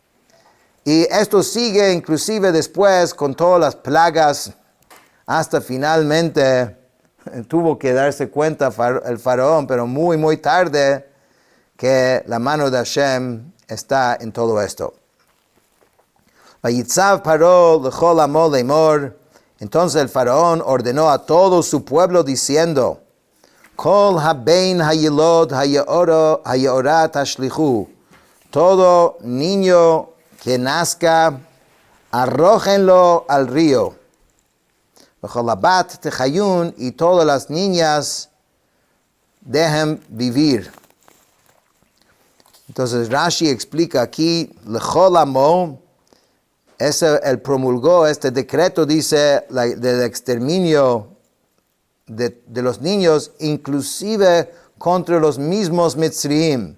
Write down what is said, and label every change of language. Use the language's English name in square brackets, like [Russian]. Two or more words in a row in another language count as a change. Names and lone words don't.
[Spanish] Y esto sigue inclusive después con todas las plagas, hasta finalmente tuvo que darse cuenta el faraón, pero muy, muy tarde, que la mano de Hashem está en todo esto. [Hebrew] ויצו פרעה לכל עמו לאמר. [Spanish] Entonces el faraón ordenó a todo su pueblo diciendo, [Hebrew] כל הבן הילוד היארה תשליכהו. [Spanish] Todo niño que nazca, arrójenlo al río. [Hebrew] וכל הבת תחיון, [Spanish] y todas las niñas dejen vivir. Entonces Rashi explica aquí, [Hebrew] לכל עמו, [Spanish] él promulgó este decreto, dice, del exterminio de los niños, inclusive contra los mismos Mitzriim.